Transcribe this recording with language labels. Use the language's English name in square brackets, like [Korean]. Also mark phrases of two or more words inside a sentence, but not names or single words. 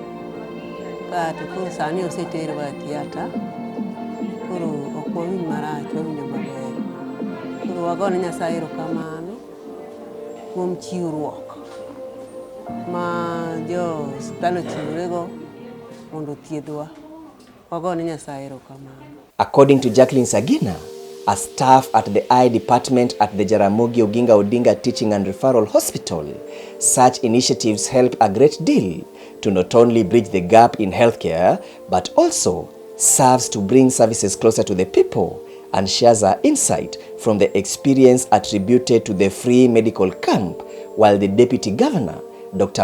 [Luo (Kenya and Tanzania)] Kato koro sani oseterwa theatre. Koro ok wawinj marach, wawinjo maber. Koro wagone Nyasaye erokamano kuom chiwruok ma jo osiptal ochiworego mondo thiedhwa. Wagone Nyasaye erokamano. [English] According to Jacqueline Sagina, a staff at the eye department at the Jaramogi Oginga Odinga Teaching and Referral Hospital, such initiatives help a great deal to not only bridge the gap in healthcare, but also serves to bring services closer to the people, and shares her insight from the experience attributed to the free medical camp, while the Deputy Governor, Dr.